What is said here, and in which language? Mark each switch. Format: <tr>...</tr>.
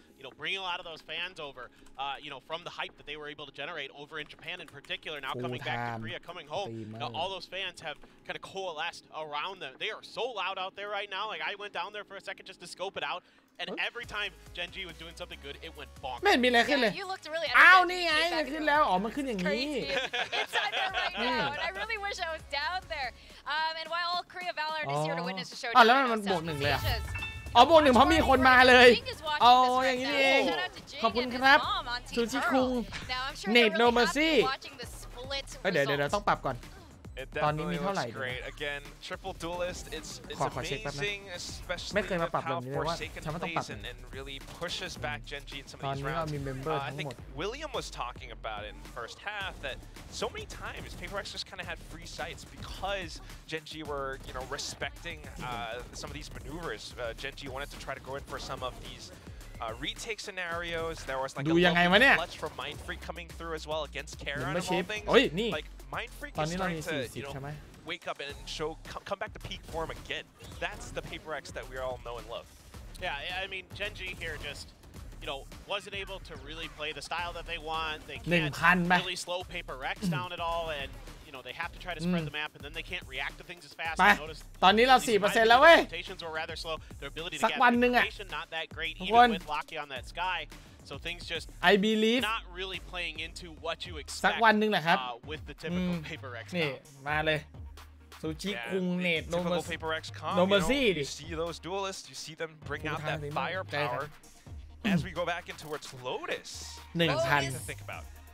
<en>You know, bringing a lot of those fans over, you know, from the hype that they were able to generate over in Japan in particular, now coming back to Korea, coming home. Now, all those fans have kind of coalesced around them. They are so loud out there right now. Like, I went down there for a second just to scope it out, and every time Gen.G was doing something good, it went bonkers.</en> <th>ไม่มีอะไรขึ้นเลยอ้าวนี่ไงมันขึ้นแล้วอ๋อมันขึ้นอย่างนี้</th> <en>Inside there right now, and I really wish I was down there. And while all Korea Valorant is here to witness the show,</en> <th>อ๋อแล้วมันบวก1เลยอ๋อบวก1เพราะมีคนมาเลยอ๋ออย่างนี้เองขอบคุณครับซูชิคุงเนทโนเมอร์ซี่เดี๋ยวต้องปรับก่อน</th> <en>It definitely looks great. Again, triple duelist. It's amazing, especially with how Forsaken plays and really pushes back Gen.G in some of these rounds. I think William was talking about it in the first half that so many times PaperX just kind of had free sights because Gen.G were, you know, respecting some of these maneuvers. Gen.G wanted to try to go in for some of these retake scenarios. There was like a little clutch from Mindfreak coming through as well against Karen of all things. Like Mindfreak is starting to, you know, wake up and show, come back to peak form again. That's the PaperX that we all know and love. Yeah, I mean, Gen.G here just, you know, wasn't able to really play the style that they want. They can't really slow PaperX down at all, and you know, they have to try to spread the map, and then they can't react to things as fast.</en> <th>ตอนนี้เรา 4% แล้วเว้ย</th> <en>were rather slow. Their ability to get information not that great, even with Locky on that sky. So things just I believe not really playing into what you expect</en> <th>สักวันนึงแหละครับ</th> <en>with the typical PaperX.</en> <th>นี่มาเลยซูชิคุงเนทโนเมอร์ซี่</th> <en>You see those duelists, you see them bring out that firepower. As we go back in towards Lotus, that's to think about.</en>